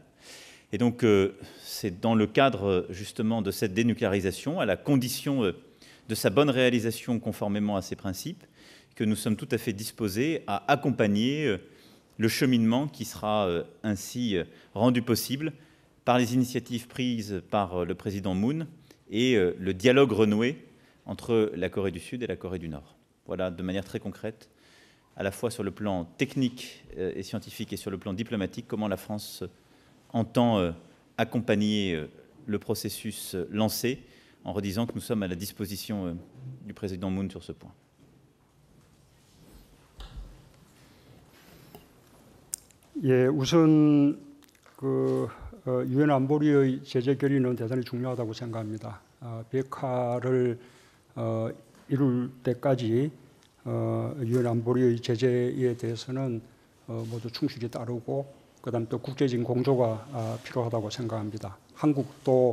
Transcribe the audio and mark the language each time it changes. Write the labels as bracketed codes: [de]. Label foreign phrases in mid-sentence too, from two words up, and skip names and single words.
[fr] Et donc, c'est dans le cadre justement de cette dénucléarisation, à la condition de sa bonne réalisation conformément à ces principes, que nous sommes tout à fait disposés à accompagner le cheminement qui sera ainsi rendu possible par les initiatives prises par le président Moon et le dialogue renoué entre la Corée du Sud et la Corée du Nord. Voilà, de manière très concrète, à la fois sur le plan technique et scientifique et sur le plan diplomatique, comment la France entend accompagner le processus lancé, en redisant que nous sommes à la disposition du président Moon sur ce point. [ko] 예, 우선 유엔 안보리의 제재 결의는 대단히 중요하다고 생각합니다. 비핵화를 이룰 때까지 유엔 안보리의 제재에 대해서는 모두 충실히 따르고 그다음 또 국제적인 공조가 필요하다고 생각합니다.